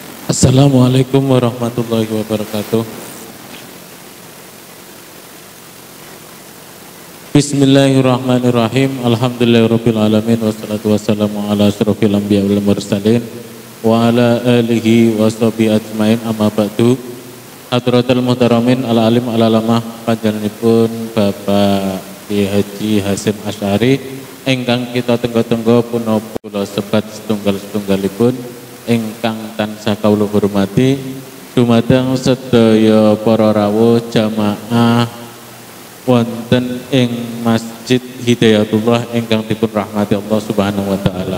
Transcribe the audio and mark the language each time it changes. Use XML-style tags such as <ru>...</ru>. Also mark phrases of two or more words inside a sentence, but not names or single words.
<ar>السلام عليكم ورحمة الله وبركاته. بسم الله الرحمن الرحيم. الحمد لله رب العالمين والصلاة والسلام على أشرف الأنبياء والمرسلين وعلى آله وصحبه أجمعين، أما بعد. حضرة المحترمين العالم العلامة</ar> <jv>panjenenganipun Bapak Kiai Haji Hasyim Asy'ari ingkang kita tenggo-tenggo punapa sebat setunggal-setunggalipun ingkang tansah kawula hormati, dumateng sedaya para rawuh jamaah wonten ing Masjid Hidayatullah ingkang dipun rahmati</jv> <ar>الله سبحانه وتعالى.</ar>